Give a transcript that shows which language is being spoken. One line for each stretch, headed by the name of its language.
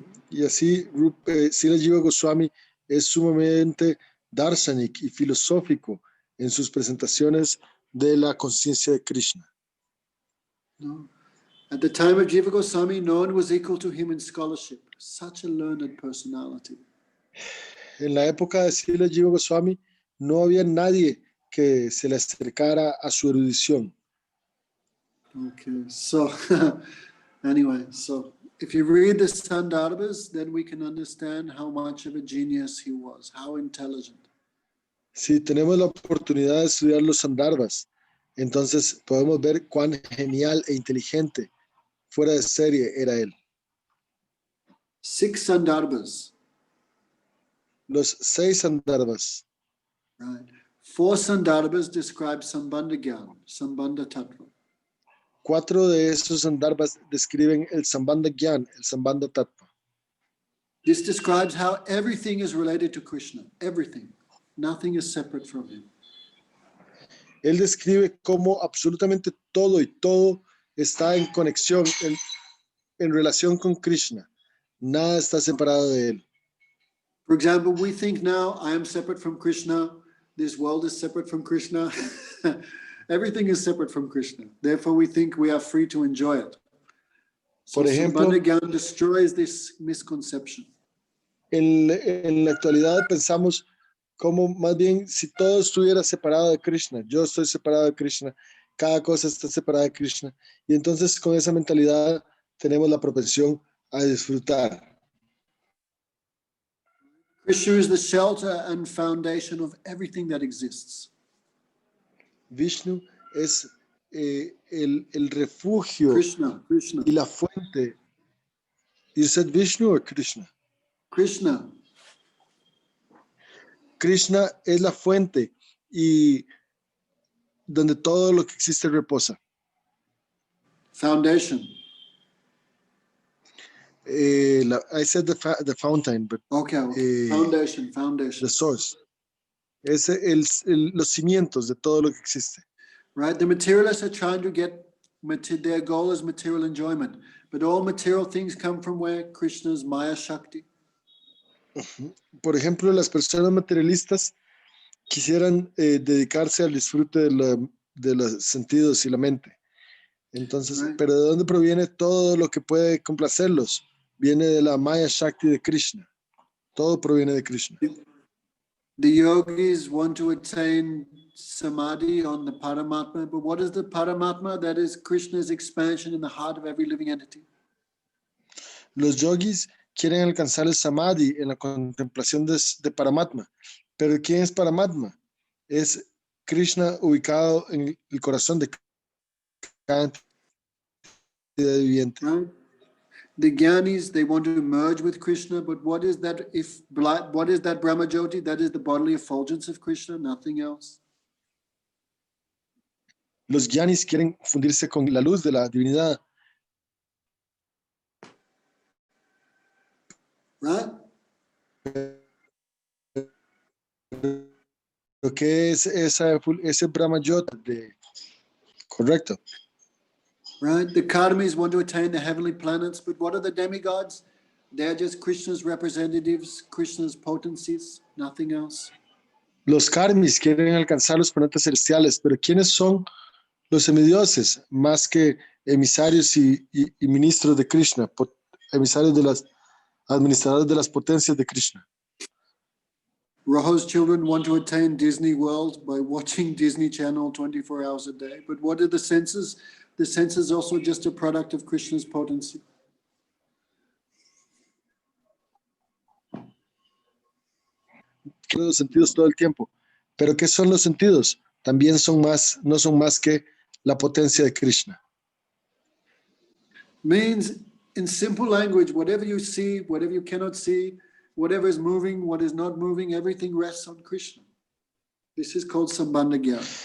Spanish: Y así Srila Jiva Goswami es sumamente darshanik y filosófico en sus presentaciones de la conciencia de Krishna. No.
English: At the time of Jiva Goswami, no one was equal to him in scholarship. Such a learned personality.
Spanish: En la época de Srila Jiva Goswami no había nadie que se le acercara a su erudición.
English: Okay, so anyway, so if you read the Sandarbhas, then we can understand how much of a genius he was, how intelligent.
Spanish: Si tenemos la oportunidad de estudiar los Sandarbhas, entonces podemos ver cuán genial e inteligente, fuera de serie, era él.
English: 6 Sandarbhas,
Spanish: Los 6 Sandarbhas,
English: right? 4 Sandarbhas describe Sambandha Gyan, Sambandha Tattva.
Spanish: 4 de esos Sandarbhas describen el Sambandha Gyan, el Sambandha Tattva.
English: This describes how everything is related to Krishna, everything. Nothing is separate from him.
Spanish: Él describe cómo absolutamente todo y todo está en conexión, en relación con Krishna. Nada está separado de él.
English: For example, we think now, I am separate from Krishna, this world is separate from Krishna. Everything is separate from Krishna. Therefore, we think we are free to enjoy it. So
Spanish: Por ejemplo,
English: Sambandha Gyan destroys this misconception.
Spanish: en la actualidad pensamos como más bien si todo estuviera separado de Krishna, yo estoy separado de Krishna, cada cosa está separada de Krishna, y entonces con esa mentalidad tenemos la propensión a disfrutar.
English: Krishna is the shelter and foundation of everything that exists.
Spanish: Vishnu es el refugio
English: Krishna.
Spanish: y la fuente.
English: You said Vishnu or Krishna? Krishna.
Spanish: Krishna es la fuente y donde todo lo que existe reposa.
English: Foundation. I said the fountain, but Okay. Foundation. the source.
Spanish: Es los cimientos de todo lo que existe.
English: Right? The materialists are trying to get, their goal is material enjoyment. But all material things come from where? Krishna's Maya Shakti.
Spanish: Por ejemplo, las personas materialistas quisieran dedicarse al disfrute de los sentidos y la mente. Entonces,
English: Right.
Spanish: ¿pero de dónde proviene todo lo que puede complacerlos? Viene de la Maya Shakti de Krishna. Todo proviene de Krishna.
English: The yogis want to attain samadhi on the Paramatma, but what is the Paramatma? That is Krishna's expansion in the heart of every living entity.
Spanish: Los yogis quieren alcanzar el samadhi en la contemplación de Paramatma. Pero ¿quién es Paramatma? Es Krishna ubicado en el corazón de cada entidad viviente.
English: Right? The Gyanis, they want to merge with Krishna, but what is that? What is that Brahma Jyoti? That is the bodily effulgence of Krishna, nothing else.
Spanish: Los Gyanis quieren fundirse con la luz de la divinidad.
English: Right?
Spanish: Lo que es ese Brahma Jyoti correcto.
English: Right? The Karmis want to attain the heavenly planets, but what are the demigods? They're just Krishna's representatives, Krishna's potencies, nothing else.
Spanish: Los karmis quieren alcanzar los planetas celestiales, pero ¿quiénes son los semidioses? Más que emisarios y ministros de Krishna, emisarios de las administradores de las potencias de Krishna.
English: Rahu's children want to attain Disney World by watching Disney Channel 24 hours a day. But what are the senses? The sense is also just a product of Krishna's potency.
Spanish: Los sentidos todo el tiempo. ¿Pero qué son los sentidos? También no son más que la potencia de Krishna.
English: Means, in simple language, whatever you see, whatever you cannot see, whatever is moving, what is not moving, everything rests on Krishna. This is called Sambandha Gyan.